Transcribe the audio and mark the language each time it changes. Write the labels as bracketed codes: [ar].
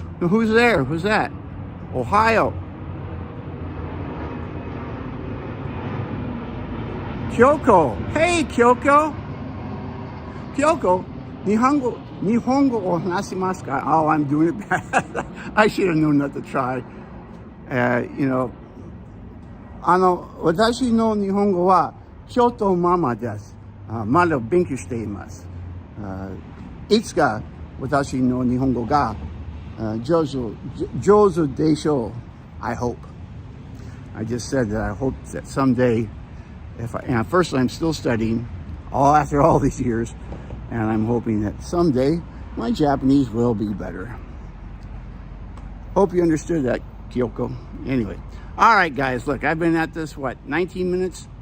[en] Now, who's there? Who's that? Ohio. [ja] Kyoko. Hey, Kyoko. Kyoko, Nihongo o hanashimasu ka? [en] Oh, I'm doing it bad. I should have known not to try. You know, [ja] 私の日本語はちょっとままです。まだ勉強しています。いつか私の日本語が上手でしょう. [en] I hope. I just said that I hope that someday, and first I'm still studying, after all these years, and I'm hoping that someday my Japanese will be better. Hope you understood that, Kyoko. Anyway, all right, guys, look, I've been at this, 19 minutes?